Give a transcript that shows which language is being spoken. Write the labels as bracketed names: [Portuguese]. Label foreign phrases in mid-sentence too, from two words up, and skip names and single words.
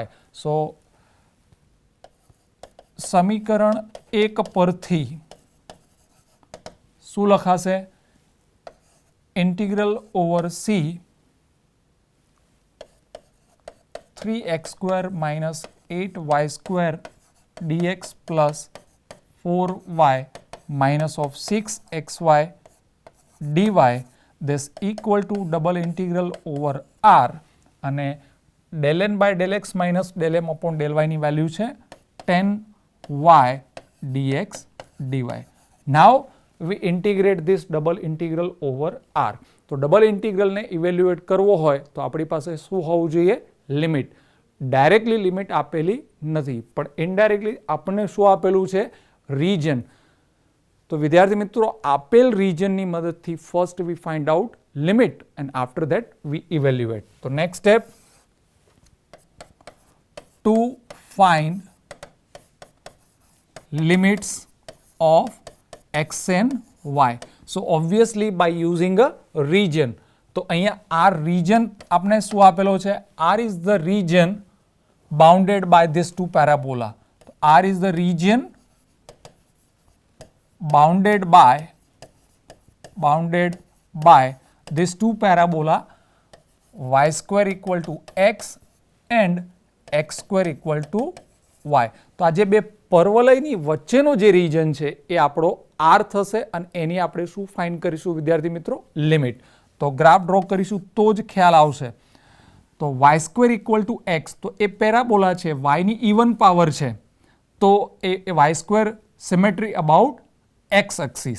[Gujarati] સો સમીકરણ 1 પરથી શું લખાશે? [English] ઇન્ટિગ્રલ ઓવર c 3x² minus 8y² dx plus 4y minus of 6xy dy this equal to double integral over r અને del n by del x minus del m upon del y [Gujarati] ની વેલ્યુ છે [English] 10y dx dy. Now we integrate this double integral over r. [Gujarati] તો ડબલ ઇન્ટિગ્રલને ઇવેલ્યુએટ કરવો હોય તો આપણી પાસે શું હોવું જોઈએ? લિમિટ. ડાયરેક્ટલી લિમિટ આપેલી નથી પણ ઇનડાયરેક્ટલી આપણને શું આપેલું છે? રીજન. તો વિદ્યાર્થી મિત્રો આપેલ રીજનની મદદથી [English] first we find out limit and after that we evaluate. તો next step to find limits of x and y. So obviously by using a region. [Gujarati] તો અહીંયા R region આપણે શું આપેલો છે? [English] R is the region bounded by these two parabola. R is the region bounded by these two parabola y² equal to x and x² equal to y. [Gujarati] તો આ જે બે પરવલયની વચ્ચેનો જે રીજન છે એ આપણો આર થશે અને એની આપણે શું ફાઇન્ડ કરીશું વિદ્યાર્થી મિત્રો? લિમિટ. તો ગ્રાફ ડ્રો કરીશું તો જ ખ્યાલ આવશે. તો y² [English] equal to x, [Gujarati] તો એ પેરાબોલા છે, વાયની [English] even power [Gujarati] છે, તો એ y² [English] symmetry about x axis.